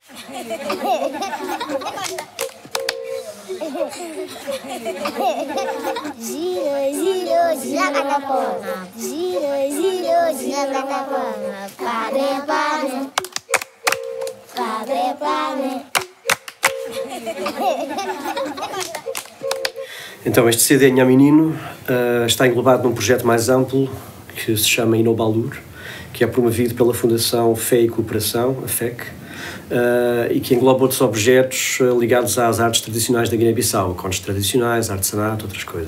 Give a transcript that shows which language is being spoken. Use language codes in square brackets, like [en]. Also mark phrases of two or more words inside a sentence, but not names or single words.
[pt] Giro, giro, gira catapora. Giro, giro, gira catapora. Padre, padre. Padre, padre. Então, este CD Nha Menino está englobado num projeto mais amplo que se chama Inobalur, que é promovido pela Fundação Fé e Cooperação, a FEC, e que engloba outros objetos ligados às artes tradicionais da Guiné-Bissau, contos tradicionais, artesanato, outras coisas.